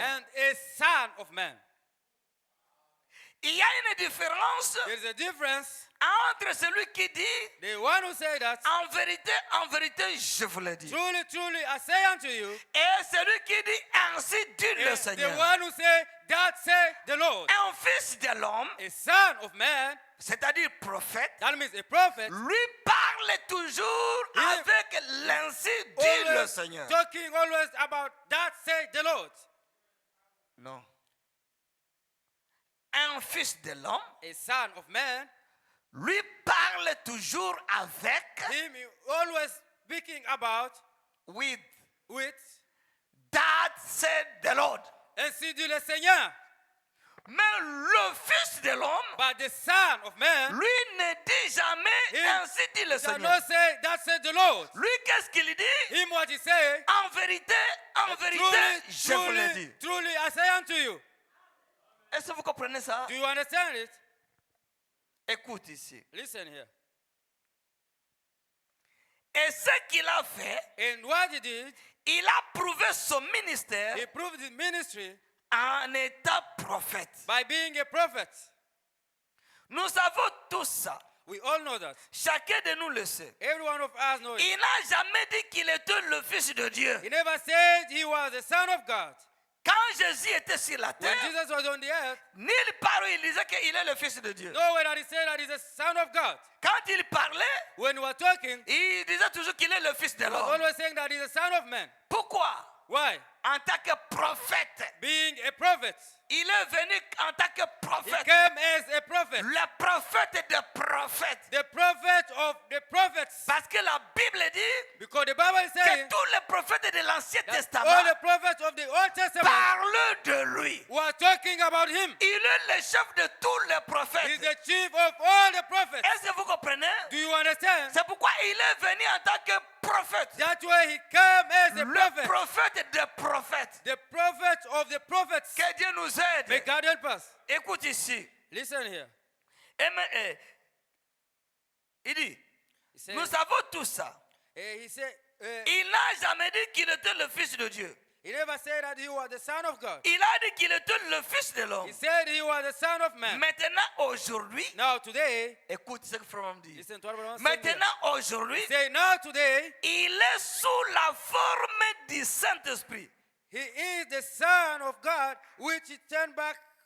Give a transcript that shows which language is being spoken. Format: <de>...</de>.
<en>and a son of man.</en> <fr>Il y a une différence</fr> <en>There is a difference.</en> <fr>entre celui qui dit</fr> <en>The one who say that,</en> <fr>en vérité, je vous le dis.</fr> <en>truly, truly, I say unto you,</en> <fr>Et celui qui dit ainsi dit le</fr> <en>is the</en> <fr>Seigneur.</fr> <en>one who say, that say the Lord.</en> <fr>Un fils de l'homme,</fr> <en>A son of man,</en> <fr>c'est-à-dire prophète,</fr> <en>that means a prophet,</en> <fr>lui parle toujours Il- avec l'ainsi dit le</fr> <en>always</en> <fr>Seigneur.</fr> <en>talking always about that say the Lord.</en> <fr>Non. Un fils de l'homme</fr> <en>A son of man,</en> <fr>lui parle toujours avec,</fr> <en>him always speaking about with, with, that said the Lord.</en> <fr>ainsi dit le Seigneur. Mais le fils de l'homme,</fr> <en>But the son of man,</en> <fr>lui ne dit jamais Il- ainsi dit le</fr> <en>does</en> <fr>Seigneur.</fr> <en>not say, that say the Lord.</en> <fr>Lui, qu'est-ce qu'il dit?</fr> <en>Him what he say,</en> <fr>En vérité,</fr> <en>truly,</en> <fr>je vous le dis.</fr> <en>truly, truly, I say unto you.</en> <fr>Est-ce que vous comprenez ça?</fr> <en>Do you understand it?</en> <fr>Écoute ici.</fr> <en>Listen here.</en> <fr>Et ce qu'il a fait,</fr> <en>And what he did,</en> <fr>il a prouvé son ministère</fr> <en>he proved his ministry</en> <fr>en étant prophète.</fr> <en>by being a prophet.</en> <fr>Nous savons tous ça.</fr> <en>We all know that.</en> <fr>Chacun de nous le sait.</fr> <en>Every one of us knows it.</en> <fr>Il n'a jamais dit qu'il était le fils de Dieu.</fr> <en>He never said he was the son of God.</en> <fr>Quand Jésus était sur la</fr> <en>When</en> <fr>terre,</fr> <en>Jesus was on the earth,</en> <fr>nulle part où il disait qu'il est le fils de Dieu.</fr> <en>nowhere that he said that he's the son of God.</en> <fr>Quand il parlait,</fr> <en>When we were talking,</en> <fr>il disait toujours qu'il est le fils de</fr> <en>he was</en> <fr>l'homme.</fr> <en>always saying that he's the son of man.</en> <fr>Pourquoi?</fr> <en>Why?</en> <fr>En tant que prophète.</fr> <en>Being a prophet.</en> <fr>Il est venu en tant que</fr> <en>He</en> <fr>prophète.</fr> <en>came as a prophet.</en> <fr>Le prophète des prophètes.</fr> <en>The prophet of the prophets.</en> <fr>Parce que la Bible dit</fr> <en>Because the Bible is</en> <fr>que</fr> <en>saying</en> <fr>tous les prophètes de l'Ancien</fr> <en>that all</en> <fr>Testament</fr> <en>the prophets of the Old Testament</en> <fr>parlent de lui.</fr> <en>were talking about him.</en> <fr>Il est le chef de tous les</fr> <en>He's</en> <fr>prophètes.</fr> <en>the chief of all the prophets.</en> <fr>Est-ce que vous comprenez?</fr> <en>Do you understand?</en> <fr>C'est pourquoi il est venu en tant que prophète.</fr> <en>That's why he came as a</en> <fr>Le</fr> <en>prophet.</en> <fr>prophète des prophètes.</fr> <en>The prophet of the prophets.</en> <fr>Que Dieu nous</fr> <en>May</en> <fr>aide.</fr> <en>God help us.</en> <fr>Écoute ici.</fr> <en>Listen here.</en> <fr>Il dit,</fr> <en>He said,</en> <fr>nous savons tout ça.</fr> <en>he said,</en> <fr>Il n'a jamais dit qu'il était le fils de Dieu.</fr> <en>he never said that he was the son of God.</en> <fr>Il a dit qu'il était le fils de l'homme.</fr> <en>He said he was the son of man.</en> <fr>Maintenant, aujourd'hui,</fr> <en>Now today,</en> <fr>écoute ce que Frère dit.</fr> <en>listen to what I'm saying.</en> <fr>Maintenant, aujourd'hui,</fr> <en>Say now today,</en> <fr>il est sous la forme du Saint-Esprit.</fr> <en>he is the son of God, which he turned back.</en>